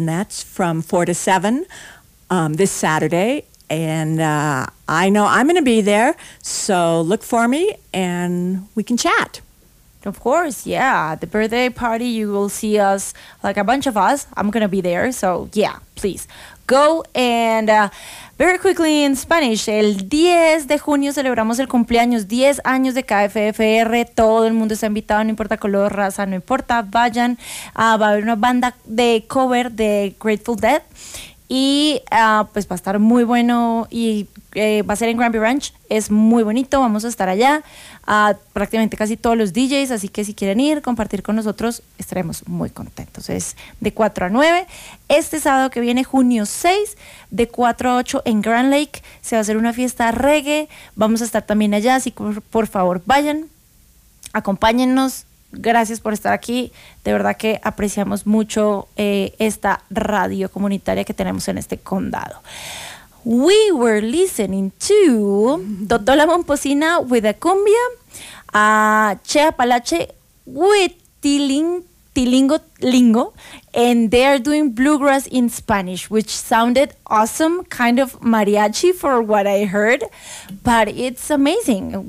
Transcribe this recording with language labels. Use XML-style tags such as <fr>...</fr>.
<en>And that's from 4 to 7 this Saturday. And I know I'm going to be there, so look for me and we can chat. Of course, yeah. The birthday party, you will see us, like a bunch of us. I'm going to be there, so yeah, please. Go and... Very quickly in Spanish,</en> <es>el 10 de junio celebramos el cumpleaños, 10 años de KFFR, todo el mundo está invitado, no importa color, raza, no importa, vayan, va a haber una banda de cover de Grateful Dead y pues va a estar muy bueno y va a ser en Granby Ranch, es muy bonito, vamos a estar allá, prácticamente casi todos los DJs, así que si quieren ir, compartir con nosotros, estaremos muy contentos. Es de 4 a 9, este sábado que viene, junio 6, de 4 a 8 en Grand Lake, se va a hacer una fiesta reggae, vamos a estar también allá, así que por favor vayan, acompáñennos, gracias por estar aquí, de verdad que apreciamos mucho esta radio comunitaria que tenemos en este condado.</es> <en>We were listening to Dodo La Momposina with a cumbia, Che Apalache with Tilingo Lingo, and they are doing bluegrass in Spanish, which sounded awesome, kind of mariachi for what I heard, but it's amazing.</en>